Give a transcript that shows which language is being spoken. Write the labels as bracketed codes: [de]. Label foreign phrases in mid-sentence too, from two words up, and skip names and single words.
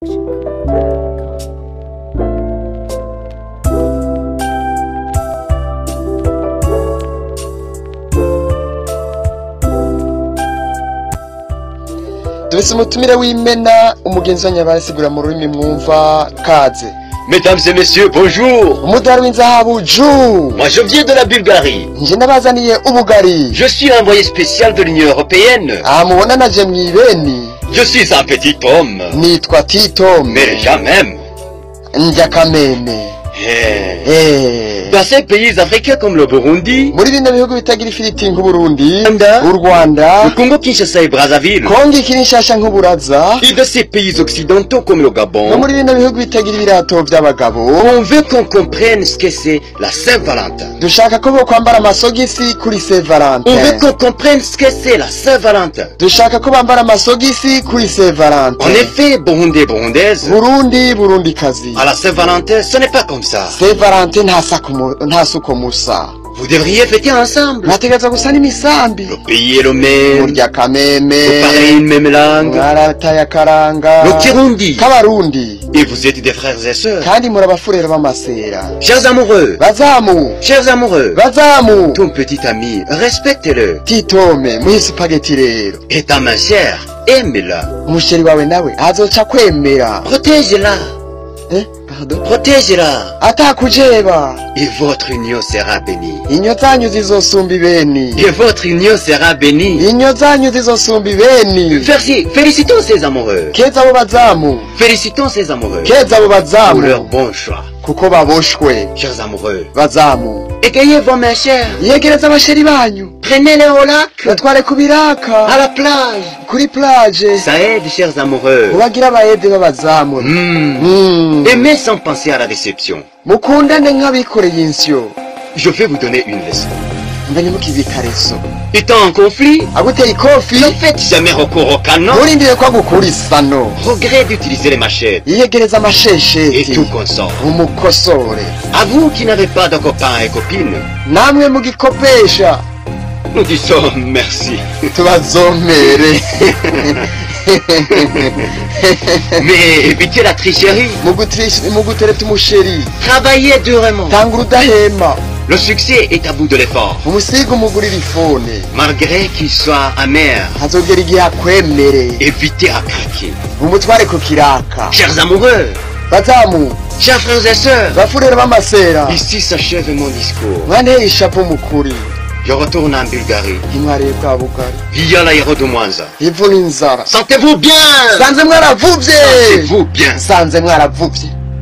[rn] Dufise umutumire w'imena umugenzi wa Nyabaye sigura mu rurimi mwumva kaze. [fr] Mesdames et messieurs, bonjour. [rn] Umudari w'inzahabu ju. [fr] Moi je viens de la Bulgarie. [rn] Nje nabazaniye ubugari. [fr] Je suis l'envoyé spécial de l'Union européenne. [rn] Mubona naje mwibeni. [fr] Je suis un petit homme. [rn] Nitwa Titome. [fr] Mais déjà même. [rn] Ndya kameme. [fr] Dans ces pays africains comme le Burundi, [rn] muri bino bihugu bitagira ifiriti nk'Uburundi, u [fr] le Rwanda, Congo Kinshasa et Brazzaville, [rn] Kongo Kinshasa nk'Uburaza, [fr] et de ces pays occidentaux comme le no Gabon, [rn] muri bino bihugu bitagira ibirato by'abagabo, [fr] on veut qu'on comprenne ce que c'est la Saint-Valentin. [rn] dushaka ko bokwambara amasogisi kuri Saint Valentin. [fr] On veut qu'on comprenne ce que c'est la Saint-Valentin. [rn] Dushaka ko bambara amasogisi kuri Saint Valentin. [fr] En effet, Burundais et Burundaises, [rn] Burundi, Burundikazi. [fr] à la Saint-Valentin, ce n'est pas comme ça. [rn] Saint Valentin nta suko musa. [fr] Vous devriez fêter ensemble. [rn] Mwategerezwa gusa n'imisambi. [fr] Le pays est le même. [rn] Murya kameme. [fr] Vous parlez une même langue. [rn] Mwarataye akaranga. [fr] Le Kirundi. [rn] K'Abarundi. [fr] Et vous êtes des frères et sœurs. [rn] Kandi muri abafurero b'amasera. [fr] Chers amoureux. [rn] Bazamu. [fr] Chers amoureux. [rn] Bazamu. [fr] Ton petit ami, respecte-le. [rn] Titome, muhe spaghetti rero. [fr] Et ta main chère, aime-la. [rn] Umusheri wawe nawe azoca kwemera. [fr] Protège-la. Pardon? Protège-la. [rn] Atakujeba. [fr] Et votre union sera bénie. [rn] Inyo zanyu zizosumba ibeni. [fr] Et votre union sera bénie. [rn] Inyo zanyu zizosumba ibeni. [fr] Félicitons ces amoureux. [rn] Keza abo bazamu. [fr] Félicitons ces amoureux. [rn] Keza abo [fr] Pour [rn] bazamu. [fr] leur bon choix. [rn] Kuko baboshwe. [fr] Chers amoureux. [rn] Bazamu. [fr] Égayez vos mains chères. [rn] Yegereza abasheri banyu. [fr] Prenez-les au lac. [rn] Batware ku biraka. [fr] À la plage. [rn] Kuri plage. [fr] Ça aide, chers amoureux. [rn] Mubagira abayede b'abazamu. [fr] Aimez sans penser à la déception. [rn] Mukundane nk'abikoreye insyo. [fr] Je vais vous donner une leçon. [rn] Mbenye mukibikareso. [fr] Étant en conflit, [rn] Aguteye ikofi. [fr] ne faites jamais recours au canon. [rn] Murindire ko agukura isano. [fr] Regrette d'utiliser les machettes [rn] Yiyegereza [fr] et [rn] amashesheti. [fr] tout consort. [rn] Umukosore. [fr] À vous qui n'avez pas de copains et copines, [rn] Namwe mugikopesha. [fr] nous disons merci. [rn] Tubazomere. [fr] Mais évitez la tricherie. [rn] Mugutereta umusheri. [fr] Travaillez durement. [rn] Tanga urudahema. [fr] Le succès est à bout de l'effort. [rn] Umusiga umugurira ifone. [fr] Malgré qu'il soit amer, [rn] Hazogera igihe akwemere. [fr] évitez à craquer. [rn] Umutware ku kiraka. [fr] Chers amoureux, [rn] Bazamu. [fr] chers frères et sœurs, [rn] Bafurero b'amasera. [fr] ici s'achève mon discours. [rn] Mwanteye ishapo mukuri. [fr] Je retourne en Bulgarie. [rn] Intwariye bwa bugari. [fr] Via l'aéro de Mwanza. [rn] Ivuna inzara. [fr] Sentez-vous bien! [rn] Sanze mwaravuvye. [fr] Sentez-vous bien! [rn] Sanze mwaravuvye.